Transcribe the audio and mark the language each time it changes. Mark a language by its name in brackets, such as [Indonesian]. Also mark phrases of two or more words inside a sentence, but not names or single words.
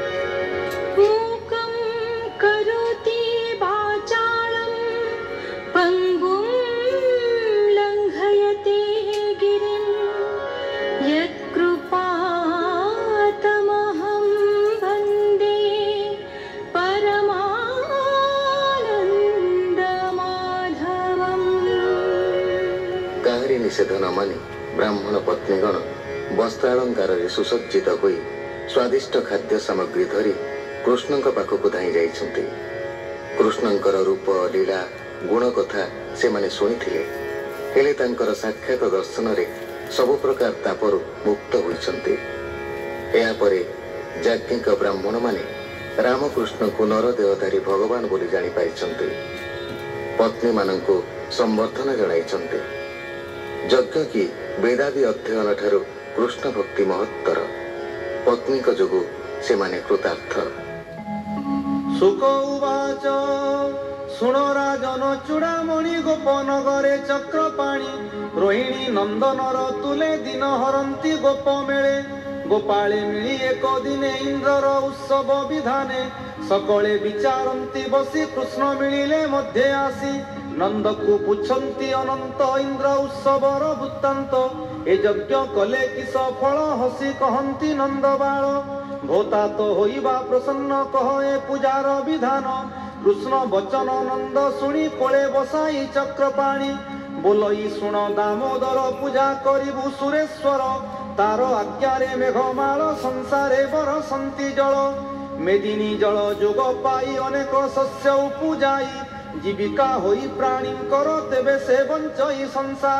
[Sanskrit] मूकं करोति वाचालं पङ्गुं लङ्घयते गिरिं यत्कृपातमहं वन्दे परमानन्दमाधवम्। [Odia] କାହାରି ନିଷେଧ ନ ମାନି ବ୍ରାହ୍ମଣ ପତ୍ନୀଗଣ ବସ୍ତ୍ରାଲଙ୍କାର ସୁସଜ୍ଜିତ ହୋଇ ସ୍ୱାଦିଷ୍ଟ ଖାଦ୍ୟ ସାମଗ୍ରୀ ଧରି କୃଷ୍ଣ ପାଖକ ଧାଇ ଯାଇଛନ୍ତି। କୃଷ୍ଣଙ୍କର ରୂପ ଲୀଳା ଗୁଣ କଥା ସେ ମାନେ ଶୁଣିଥିଲେ, ହେଲେ ତାଙ୍କର ସାକ୍ଷାତ ଦର୍ଶନ ରେ ସବ ପ୍ରକାର ତାପରୁ ମୁକ୍ତ ହୋଇଛନ୍ତି। ଏହା ପରେ ଯାଜ୍ଞିକ ବ୍ରାହ୍ମଣ ମାନେ ରାମକୃଷ୍ଣ କୋ ନର ଦେବଧାରୀ ଭଗବାନ ବୋଲି ଜାଣି ପାଇଛନ୍ତି। ପତ୍ନୀ ମାନଙ୍କୋ ସମ୍ବର୍ଦ୍ଧନ ଜଣାଇଛନ୍ତି। ଯଜ୍ଞ କି ବେଦାଦି ଅଧ୍ୟୟନ ଠାରୁ କୃଷ୍ଣ ଭକ୍ତି ମହତ୍ତର। ପତ୍ନୀ କୋ ଯୋଗୁ ସେ ମାନେ କୃତାର୍ଥ। ସୁକ ଉବାଚ ଶୁଣୋ ରାଜନ ଚୂଡ଼ାମଣି ଗୋପନଗରେ ଚକ୍ରପାଣୀ ରୋହିଣୀ ନନ୍ଦନର ତୁଲେ ଦିନ ହରନ୍ତି ଗୋପ ମେଳେ। ଗୋପାଳେ ମିଳି ଏକ ଦିନେ ଇନ୍ଦ୍ରର ଉତ୍ସବ ବିଧାନେ ସକଳେ ବିଚାରନ୍ତି ବସି କୃଷ୍ଣ ମିଳିଲେ ମଧ୍ୟେ ଆସି। ନନ୍ଦ କୋ ପୁଛନ୍ତି ଅନନ୍ତ ଇନ୍ଦ୍ର ଉତ୍ସବର ବୃତ୍ତାନ୍ତ ଏ ଯଜ୍ଞ କଲେ କିସ ଫଳ ହସି କହନ୍ତି ନନ୍ଦ ବାଳ। ଭୋତା ତୋ ହୋଇବା ପ୍ରସନ୍ନ କହ ଏ ପୂଜାର ବିଧାନ। କୃଷ୍ଣ ବଚନ ନନ୍ଦ ଶୁଣି କୋଲେ ବସାଇ ଚକ୍ରପାଣି ବୋଲଇ ଶୁଣ ଦାମୋଦର ପୂଜା କରିବୁ ସୁରେଶ୍ୱର। ତାର ଆଜ୍ଞାରେ ମେଘମାଳ ସଂସାରେ ବରଷନ୍ତି ଜଳ। ମେଦିନୀ ଜଳ ଯୋଗ ପାଇ ଅନେକ ଶସ୍ୟ ଉପଜାଇ ଜୀବିକା ହୋଇ ପ୍ରାଣୀଙ୍କର ତେବେ ସେ ବଞ୍ଚଇ ସଂସାର।